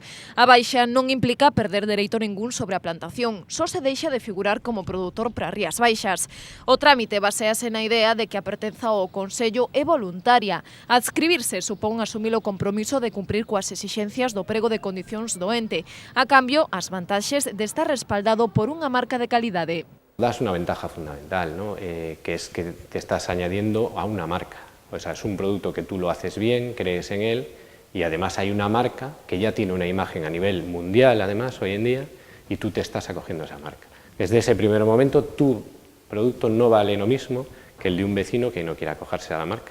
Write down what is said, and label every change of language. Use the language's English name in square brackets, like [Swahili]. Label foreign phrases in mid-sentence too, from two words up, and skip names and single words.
[Galician] A baixa non implica perder dereito ningún sobre a plantación, só se deixa de figurar como produtor para Rías Baixas. O trámite basease na idea de que a pertenza ao Consello é voluntaria. Adscribirse supón asumir o compromiso de cumprir coas exixencias do prego de condicións do ente. A cambio, as vantaxes de estar respaldado por unha marca de calidade. [Spanish] Das una ventaja fundamental, ¿no? Que es que te estás añadiendo a una marca. O sea, es un producto que tú lo haces bien, crees en él, y además hay una marca que ya tiene una imagen a nivel mundial, además, hoy en día, y tú te estás acogiendo a esa marca. Desde ese primer momento, tu producto no vale lo mismo que el de un vecino que no quiera acogerse a la marca.